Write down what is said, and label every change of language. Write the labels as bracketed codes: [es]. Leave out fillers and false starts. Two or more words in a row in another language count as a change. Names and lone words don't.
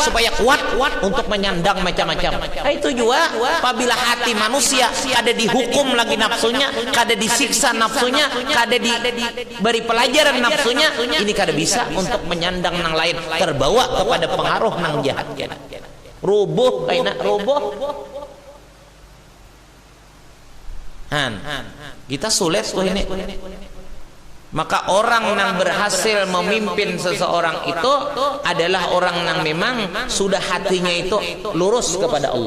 [bjn] Supaya kuat untuk menyandang macam-macam. Itu juga apabila hati manusia kada dihukum lagi nafsunya, kada disiksa nafsunya, kada diberi pelajaran nafsunya, ini kada bisa untuk menyandang nang lain, terbawa kepada pengaruh nang jahat. rubuh kaina rubuh. Kita sulit tuh ini. [id] Maka orang yang berhasil memimpin seseorang itu adalah orang yang memang sudah hatinya itu lurus kepada Allah.